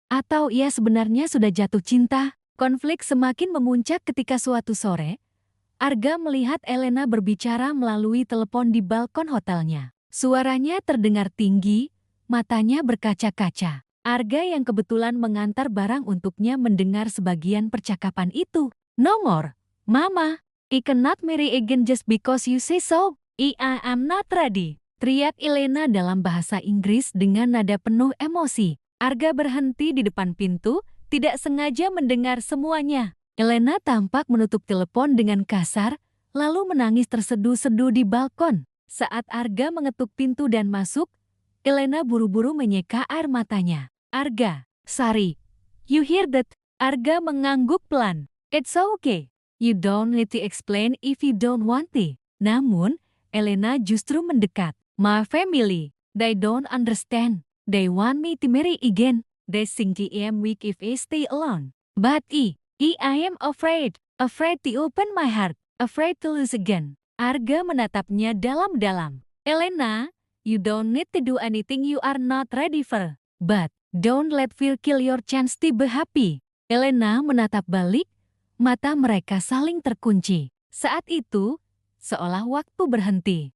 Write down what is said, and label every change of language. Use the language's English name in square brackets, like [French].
[Indonesian] Atau ia sebenarnya sudah jatuh cinta? Konflik semakin memuncak ketika suatu sore, Arga melihat Elena berbicara melalui telepon di balkon hotelnya. Suaranya terdengar tinggi, matanya berkaca-kaca. Arga yang kebetulan mengantar barang untuknya mendengar sebagian percakapan itu. [English] No more, Mama. I cannot marry again just because you say so. I am not ready. [Indonesian] Teriak Elena dalam bahasa Inggris dengan nada penuh emosi. Arga berhenti di depan pintu, tidak sengaja mendengar semuanya. Elena tampak menutup telepon dengan kasar, lalu menangis terseduh-seduh di balkon. Saat Arga mengetuk pintu dan masuk, Elena buru-buru menyeka air matanya. [English] Arga, sorry. You hear that? [Indonesian] Arga mengangguk pelan. [English] It's okay. You don't need to explain if you don't want to. [Indonesian] Namun, Elena justru mendekat. [English] My family, they don't understand. They want me to marry again. They think I am weak if I stay alone. But I am afraid. Afraid to open my heart. Afraid to lose again. [Indonesian] Arga menatapnya dalam-dalam. [English] Elena, You don't need to do anything you are not ready for. But, don't let fear kill your chance to be happy. [Indonesian] Elena menatap balik, mata mereka saling terkunci. Saat itu, seolah waktu berhenti.